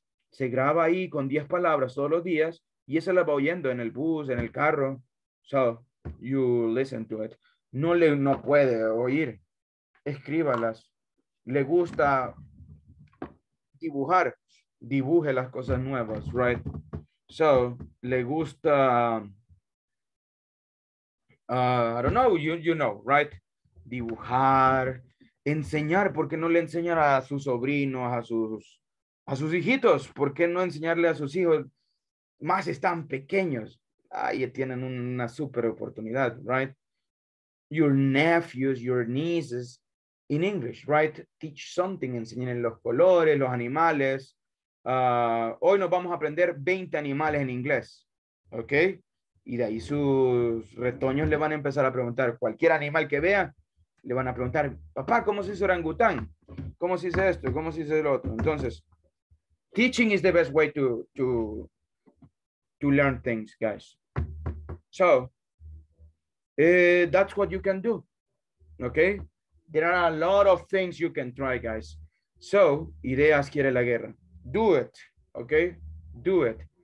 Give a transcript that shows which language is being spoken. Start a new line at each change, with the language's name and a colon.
Spanish: Se graba ahí con 10 palabras todos los días y eso la va oyendo en el bus, en el carro.
English: So, you listen to it.
Spanish: No puede oír. Escríbalas. Le gusta dibujar. Dibuje las cosas nuevas, right? So, le gusta...
English: I don't know, you know, right?
Spanish: Dibujar, enseñar, ¿por qué no le enseñar a sus sobrinos, a sus hijitos? ¿Por qué no enseñarle a sus hijos? Más están pequeños. Ahí tienen una super oportunidad, right?
English: Your nephews, your nieces, in English, right? Teach something,
Spanish: enseñen los colores, los animales. Hoy nos vamos a aprender 20 animales en inglés, ¿ok? Y de ahí sus retoños le van a empezar a preguntar, cualquier animal que vean, le van a preguntar, papá, ¿cómo se dice orangután? ¿Cómo se dice esto? ¿Cómo se dice el otro? Entonces,
English: Teaching is the best way to learn things, guys. So that's what you can do. Okay, there are a lot of things you can try, guys. So
Spanish: ideas quiere la guerra.
English: Do it. Okay, do it.